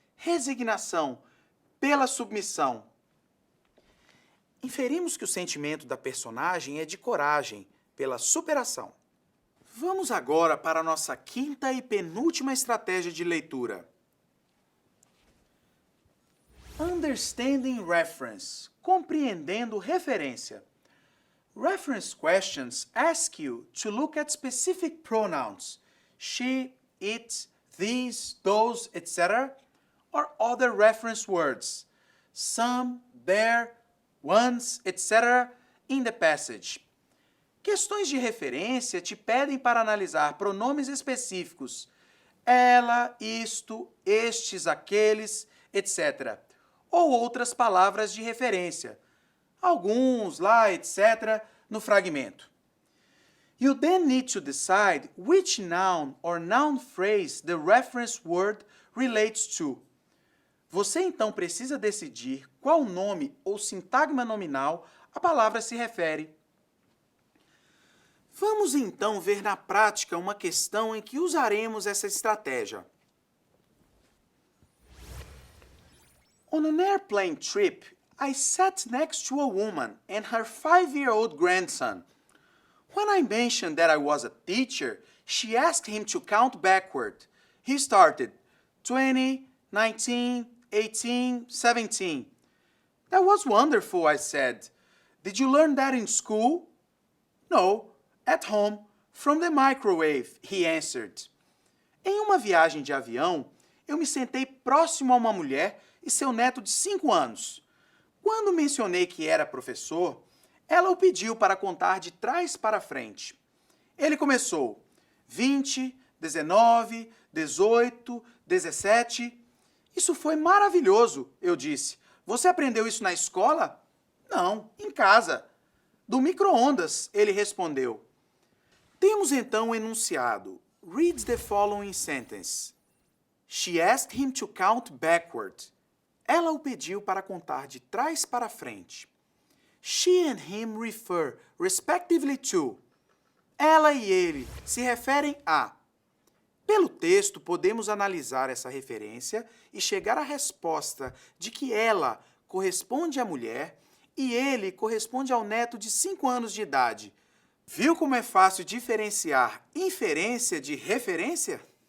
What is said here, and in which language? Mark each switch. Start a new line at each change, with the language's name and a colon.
Portuguese: Resignação pela submissão. Inferimos que o sentimento da personagem é de coragem pela superação. Vamos agora para a nossa quinta e penúltima estratégia de leitura.
English: Understanding reference,
Portuguese: compreendendo referência.
English: Reference questions ask you to look at specific pronouns, she, it, these, those, etc., or other reference words, some, there, once, etc., in the passage.
Portuguese: Questões de referência te pedem para analisar pronomes específicos, ela, isto, estes, aqueles, etc., ou outras palavras de referência, alguns, lá, etc., no fragmento.
English: You then need to decide which noun or noun phrase the reference word relates to.
Portuguese: Você então precisa decidir qual nome ou sintagma nominal a palavra se refere. Vamos então ver na prática uma questão em que usaremos essa estratégia.
English: On an airplane trip, I sat next to a woman and her 5-year-old grandson. When I mentioned that I was a teacher, she asked him to count backward. He started 20, 19, 18, 17. That was wonderful, I said. Did you learn that in school? No, at home, from the microwave, he answered.
Portuguese: Em uma viagem de avião, eu me sentei próximo a uma mulher e seu neto de 5 anos. Quando mencionei que era professor, ela o pediu para contar de trás para frente. Ele começou 20, 19, 18, 17. Isso foi maravilhoso, eu disse. Você aprendeu isso na escola? Não, em casa. Do micro-ondas, ele respondeu. Temos então o enunciado.
English: Read the following sentence. She asked him to count backward.
Portuguese: Ela o pediu para contar de trás para frente.
English: She and him refer, respectively, to.
Portuguese: Ela e ele se referem a. Pelo texto, podemos analisar essa referência e chegar à resposta de que ela corresponde à mulher e ele corresponde ao neto de 5 anos de idade. Viu como é fácil diferenciar inferência de referência?